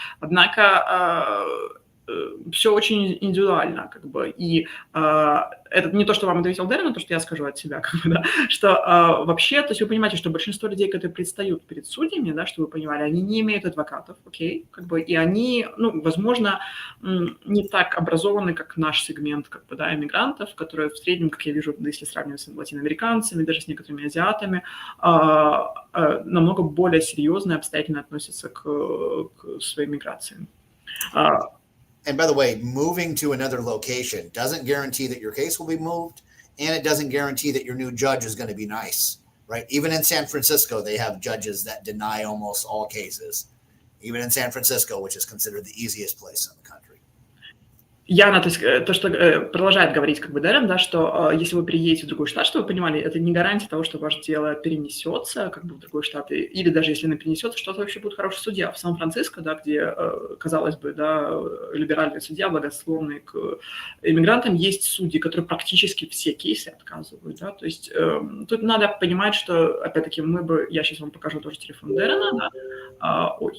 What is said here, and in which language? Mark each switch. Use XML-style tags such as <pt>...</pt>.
<ru>Однако все очень индивидуально, как бы, и это не то, что вам ответил Дэрен, то, что я скажу от себя, как бы, да, что вообще, то есть вы понимаете, что большинство людей, которые предстают перед судьями, да, что вы понимали, они не имеют адвокатов, окей, как бы, и они, ну, возможно, не так образованы, как наш сегмент, как бы, да, иммигрантов, которые в среднем, как я вижу, если сравнивать с латиноамериканцами, даже с некоторыми азиатами, намного более серьезно и обстоятельно относятся к своей миграции.</ru> <en>And by the way, moving to another location doesn't guarantee that your case will be moved, and it doesn't guarantee that your new judge is going to be nice, right? Even in San Francisco, they have judges that deny almost all cases, even in San Francisco, which is considered the easiest place in the country.</en> <ru>Яна, то есть то, что продолжает говорить, как бы, Дэрен, да, что если вы переедете в другой штат, что вы понимали, это не гарантия того, что ваше дело перенесется, как бы, в другой штат, или даже если оно перенесется, что-то вообще будет хороший судья. В Сан-Франциско, да, где, казалось бы, да, либеральный судья, благосклонный к иммигрантам, есть судьи, которые практически все кейсы отказывают, да, то есть тут надо понимать, что, опять-таки, я сейчас вам покажу тоже телефон Дэрена, да,</ru>